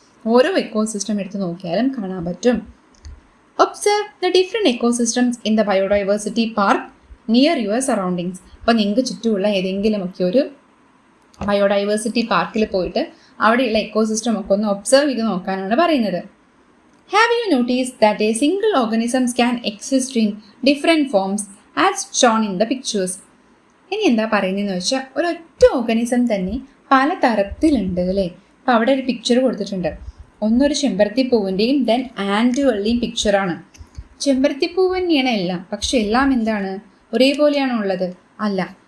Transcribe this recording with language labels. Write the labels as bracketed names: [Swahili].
[Malayalam] ഓരോ എക്കോസിസ്റ്റം എടുത്ത് നോക്കിയാലും കാണാൻ പറ്റും. [English] Observe the different ecosystems in the biodiversity park near your surroundings. [Malayalam] അപ്പോൾ നിങ്ങൾക്ക് ചുറ്റുമുള്ള ഏതെങ്കിലുമൊക്കെ ഒരു ബയോഡൈവേഴ്സിറ്റി പാർക്കിൽ പോയിട്ട് അവിടെയുള്ള എക്കോസിസ്റ്റം ഒക്കെ ഒന്ന് ഒബ്സർവ് ചെയ്ത് നോക്കാനാണ് പറയുന്നത്. [English] Have you noticed that a single organisms can exist in different forms as shown in the pictures? [Malayalam] ഇനി എന്താ പറയുന്നതെന്ന് വെച്ചാൽ, ഒരൊറ്റ ഓർഗാനിസം തന്നെ പല തരത്തിലുണ്ട് അല്ലേ? അപ്പോൾ അവിടെ ഒരു പിക്ചർ കൊടുത്തിട്ടുണ്ട്. ഒന്നൊരു ചെമ്പരത്തിപ്പൂവിൻ്റെയും ദെൻ ആൻറ്റുകളുടെയും പിക്ചറാണ്. ചെമ്പരത്തിപ്പൂവ് തന്നെയാണ് എല്ലാം, പക്ഷെ എല്ലാം എന്താണ്? ഒരേപോലെയാണോ ഉള്ളത്? അല്ല.